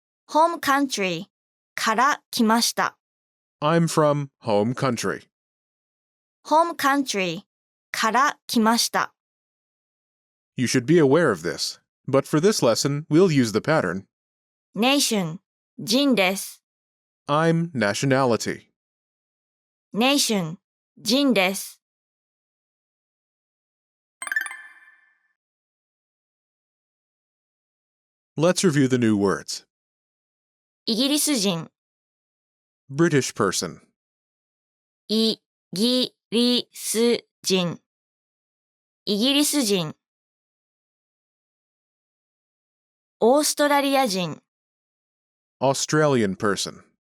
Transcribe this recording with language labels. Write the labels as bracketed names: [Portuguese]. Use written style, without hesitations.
[English] home country [Japanese] から来ました [English] I'm from home country. home country [Japanese] から来ました [English] You should be aware of this. But for this lesson, we'll use the pattern [Japanese] nation 人です [English] I'm nationality. [Japanese] nation 人です [English] Let's review the new words. [Japanese] イギリス人、 [English] British person, [Japanese] イギリス人、イギリス人。オーストラリア人、 [English] Australian person,